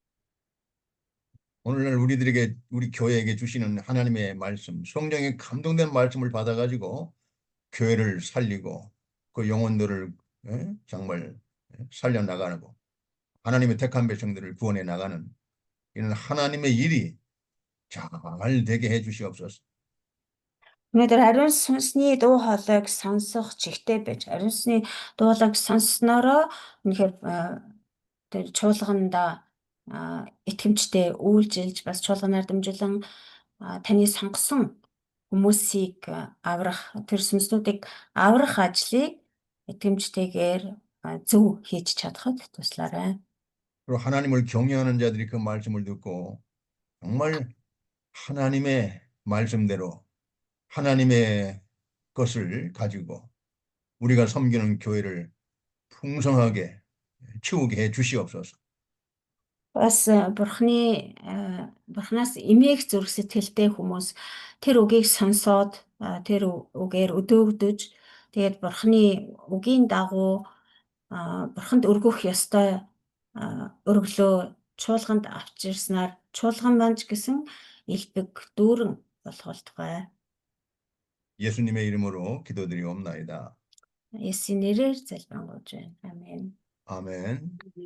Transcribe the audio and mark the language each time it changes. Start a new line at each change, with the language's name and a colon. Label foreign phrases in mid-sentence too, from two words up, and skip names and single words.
Korean: 오늘날 우리들에게 우리 교회에게 주시는 하나님의 말씀, 성령의 감동된 말씀을 받아가지고 교회를 살리고 그 영혼들을 정말 살려나가고 하나님의 택한 백성들을 구원해 나가는 이런 하나님의 일이 잘 되게 해주시옵소서.
Mongolian: Өнөөдөр ариун сүнсний дуу хоолойг сонсох чигтэй байж, ариун сүнсний дуу хоолойг сонсснороо үнэхээр тэр чуулганда итгэмжтэй үйлжилж, бас чуулганаар дамжуулан таны сонгосон хүмүүсийг аврах, тэр сүнснүүдийг аврах ажлыг итгэмжтэйгээр зөв хийж чадхад туслаарай.
Korean: 그리고 하나님을 경외하는 자들이 그 말씀을 듣고 정말 하나님의 말씀대로 하나님의 것을 가지고 우리가 섬기는 교회를 풍성하게 채우게 해 주시옵소서.
Mongolian: Бас бурхнаас эмээх зүрх сэтгэлтэй хүмүүс тэр үгийг сонсоод тэр үгээр өдөөгдөж тэгээд бурхны үгийн дагуу бурханд өргөх ёстой өргөлөө чуулганд авчирснаар чуулган манж гэсэн элбэг дүүрэн болох болтугай.
Korean: 예수님의 이름으로 기도드리옵나이다.
Mongolian: Есүсийн нэрээр залбирanгуйж байна. Амен.
Korean: 아멘.